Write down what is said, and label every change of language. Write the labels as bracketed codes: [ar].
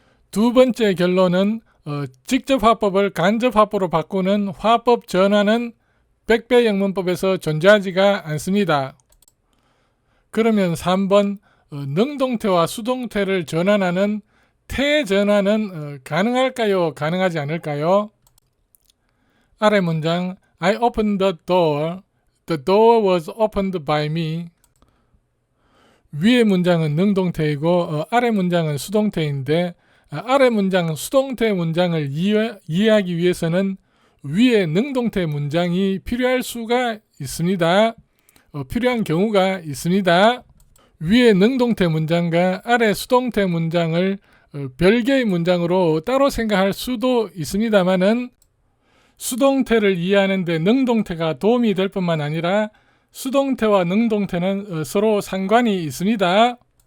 [ko] 두 번째 결론은 직접 화법을 간접 화법으로 바꾸는 화법 전환은 백배 영문법에서 존재하지가 않습니다. 그러면 3번 능동태와 수동태를 전환하는 태 전환은 가능할까요? 가능하지 않을까요? 아래 문장 [en] I opened the door. The door was opened by me. [ko] 위의 문장은 능동태이고 아래 문장은 수동태인데, 아래 문장 수동태 문장을 이해하기 위해서는 위의 능동태 문장이 필요할 수가 있습니다. 필요한 경우가 있습니다. 위의 능동태 문장과 아래 수동태 문장을 별개의 문장으로 따로 생각할 수도 있습니다만은, 수동태를 이해하는 데 능동태가 도움이 될 뿐만 아니라 수동태와 능동태는 서로 상관이 있습니다.